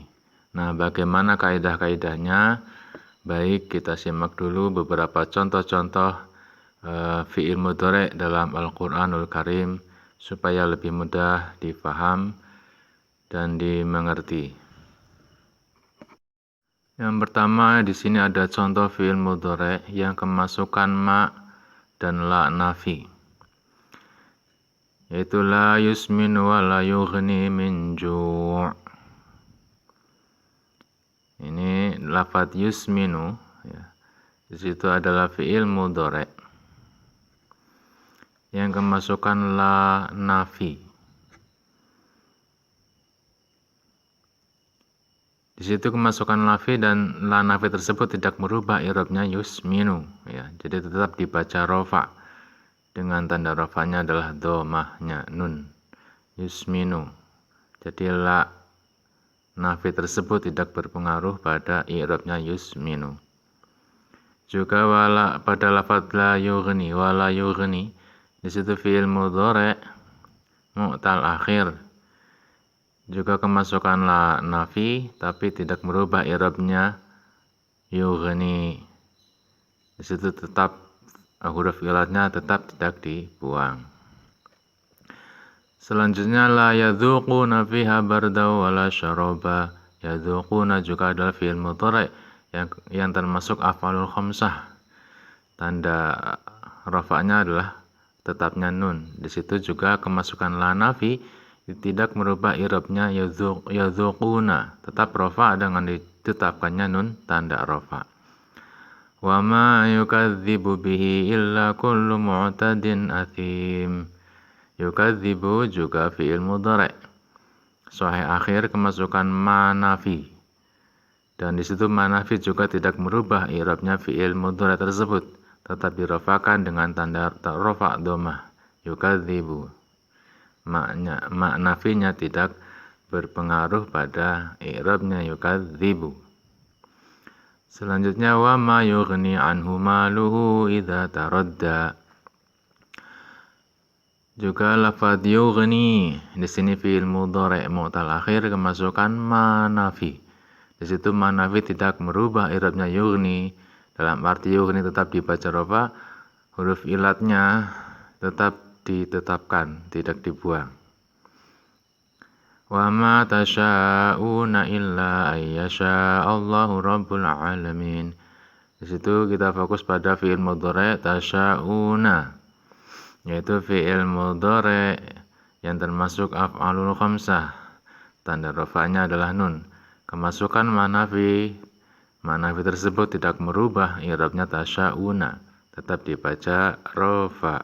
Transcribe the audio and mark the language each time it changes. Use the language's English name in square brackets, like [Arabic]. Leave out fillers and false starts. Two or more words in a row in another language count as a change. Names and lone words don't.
[Indonesian] Nah, bagaimana kaidah-kaidahnya? Baik, kita simak dulu beberapa contoh-contoh [Arabic] فعل مضارع' [Indonesian] dalam Al-Qur'anul Karim supaya lebih mudah difaham dan dimengerti. Yang pertama di sini ada contoh [Arabic] فعل مضارع' [Indonesian] yang kemasukan ma dan [Arabic] لا نافي. Yaitu لا يسمن ولا يغني من جوع'. [Indonesian] Ini lafadz yusminu ya. Di situ adalah [Arabic] فعل مضارع' [Indonesian] yang kemasukan [Arabic] لا نافي. [Indonesian] Di situ kemasukan lafi dan [Arabic] لا نافي [Indonesian] tersebut tidak merubah i'rabnya yusminu ya. Jadi tetap dibaca rafa. Dengan tanda rafanya adalah dhammahnya nun. Yusminu. Jadi [Arabic] لا نافي [Indonesian] tersebut tidak berpengaruh pada i'rabnya yusminu. Juga pada lafaz [Arabic] لا يغني ولا يغني, [Indonesian] di situ [Arabic] فعل مضارع معتل آخر. [Indonesian] Juga kemasukan [Arabic] لا نافي [Indonesian] tapi tidak merubah i'rabnya yughni. Di situ tetap huruf ilatnya tetap tidak dibuang. [Arabic] Selanjutnya لا يذوقون فيها بردا ولا شرابا. [Indonesian] Yadzuquna juga adalah [Arabic] فعل مضارع' [Indonesian] yang termasuk [Arabic] أفعال الخمسة. [Indonesian] Tanda rafa'nya adalah tetapnya nun. Di situ juga kemasukan [Arabic] لا نافي [Indonesian] tidak merubah i'rabnya yadzuquna, tetap rafa dengan ditetapkannya nun tanda rafa. [Arabic] وما يكذب به إلا كل معتد أثيم. [Indonesian] Yukadzibu juga [Arabic] فعل مضارع'. صحيح آخر [Indonesian] kemasukan [Arabic] ما نافي. [Indonesian] Dan di situ [Arabic] ما نافي [Indonesian] juga tidak merubah i'rabnya [Arabic] فعل مضارع' [Indonesian] tersebut, tetap dirafakan dengan tanda rafa dhammah. Yukadzibu. Mak nafinya tidak berpengaruh pada i'rabnya yukadzibu. [Arabic] Selanjutnya وما يغني عنه ماله إذا تردى. [Indonesian] Juga lafadz yughni di sini [Arabic] فعل مضارع معتل آخر [Indonesian] kemasukan manafi. Di situ manafi tidak merubah i'rabnya yughni. Dalam arti yughni tetap dibaca rafa, huruf ilatnya tetap ditetapkan, tidak dibuang. [Arabic] وما تشاءون إلا أن يشاء الله رب العالمين. [Indonesian] Di situ kita fokus pada [Arabic] فعل مضارع' [Indonesian] tasha'una, yaitu [Arabic] فعل مضارع' [Indonesian] yang termasuk [Arabic] أفعال الخمسة. [Indonesian] Tanda rafa'nya adalah nun. Kemasukan manafi tersebut tidak merubah i'rabnya tasha'una, tetap dibaca rafa.